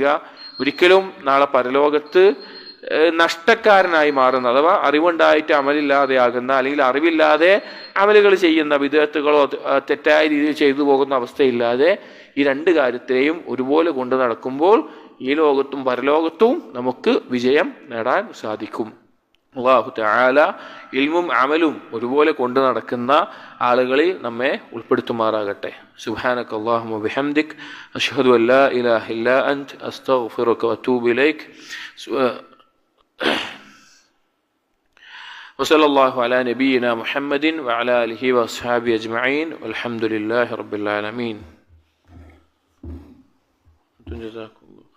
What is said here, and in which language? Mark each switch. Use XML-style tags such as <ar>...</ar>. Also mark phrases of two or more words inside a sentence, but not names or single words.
<ml>ഒരിക്കലും നാളെ പരലോകത്ത് നഷ്ടക്കാരനായി മാറുന്ന അഥവാ അറിവുണ്ടായിട്ട് അമലില്ലാതെയാകുന്ന അല്ലെങ്കിൽ അറിവില്ലാതെ അമലുകൾ ചെയ്യുന്ന വിദഗ്ധകളോ തെറ്റായ രീതിയിൽ ചെയ്തു പോകുന്ന അവസ്ഥയില്ലാതെ ഈ രണ്ട് കാര്യത്തെയും ഒരുപോലെ കൊണ്ടു നടക്കുമ്പോൾ ഈ ലോകത്തും പരലോകത്തും നമുക്ക് വിജയം നേടാൻ സാധിക്കും.</ml> <ar>الله تعالى</ar> <ml>ഇൽമും അമലും ഒരുപോലെ കൊണ്ടു നടക്കുന്ന ആളുകളിൽ നമ്മെ ഉൾപ്പെടുത്തുമാറാകട്ടെ.</ml> <ar>سبحانك اللهم وبحمدك أشهد أن لا إله إلا أنت أستغفرك وأتوب إليك. وصلى الله على نبينا محمد وعلى آله وأصحابه أجمعين والحمد لله رب العالمين. جزاكم</ar>